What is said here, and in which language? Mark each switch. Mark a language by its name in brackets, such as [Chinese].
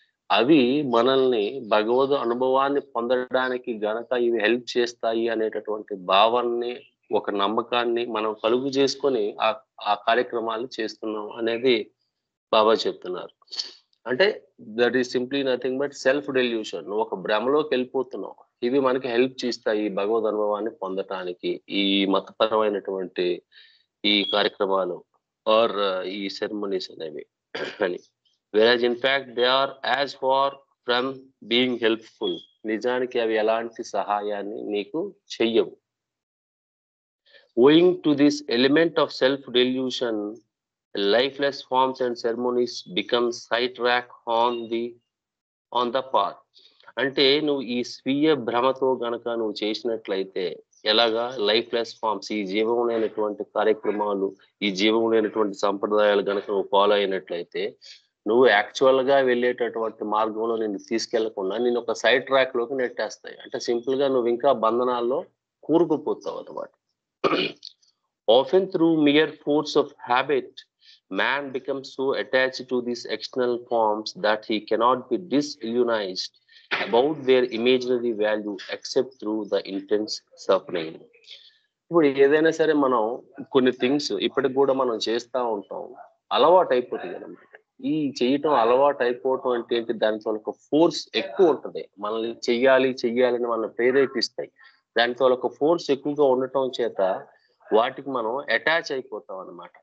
[Telugu] అవి మనల్ని భగవద్ అనుభవాన్ని పొందడానికి గనక ఇవి హెల్ప్ చేస్తాయి అనేటటువంటి భావాన్ని ఒక నమ్మకాన్ని మనం కలుగు చేసుకొని ఆ కార్యక్రమాలు చేస్తున్నాం అనేది బాబా చెప్తున్నారు. [English] అంటే that is simply nothing but self delusion. [Telugu] నువ్వు ఒక భ్రమలోకి వెళ్ళిపోతున్నావు. ఇవి మనకి హెల్ప్ చేస్తాయి భగవద్ అనుభవాన్ని పొందటానికి ఈ మతపరమైనటువంటి ఈ కార్యక్రమాలు ఆర్ ఈ సెరమనీస్ అనేవి అని. [English] whereas in fact they are as far from being helpful. [Telugu] నిజానికి అవి ఎలాంటి సహాయాన్ని నీకు చెయ్యవు. [English] owing to this element of self delusion, lifeless forms and ceremonies become sidetrack on the on the path. [Telugu] అంటే నువ్వు ఈ స్వీయ భ్రమతో గనక నువ్వు చేసినట్లయితే ఎలాగా లైఫ్లెస్ ఫార్మ్స్, ఈ జీవం లేనటువంటి కార్యక్రమాలు, ఈ జీవం లేనటువంటి సంప్రదాయాలు గనక నువ్వు ఫాలో అయినట్లయితే నువ్వు యాక్చువల్ గా వెళ్ళేటటువంటి మార్గంలో నిన్ను తీసుకెళ్లకుండా నేను ఒక సైడ్ ట్రాక్ లోకి నెట్టేస్తాయి. అంటే సింపుల్ గా నువ్వు ఇంకా బంధనాల్లో కూరుకుపోతావు అన్నమాట. [English] Often through mere force of habit, man becomes so attached to these external forms that he cannot be disillusionized about their imaginary value except through the intense suffering. [Telugu] ఇప్పుడు ఏదైనా సరే మనం కొన్ని థింగ్స్ ఇప్పటికి కూడా మనం చేస్తూ ఉంటాం, అలవాటు అయిపోతుంది అనమాట. ఈ చేయటం అలవాటు అయిపోవటం అంటే ఏంటి, దానితో ఒక ఫోర్స్ ఎక్కువ ఉంటుంది, మనల్ని చెయ్యాలి చెయ్యాలని మనల్ని ప్రేరేపిస్తాయి. దానితో ఒక ఫోర్స్ ఎక్కువగా ఉండటం చేత వాటికి మనం అటాచ్ అయిపోతాం అనమాట.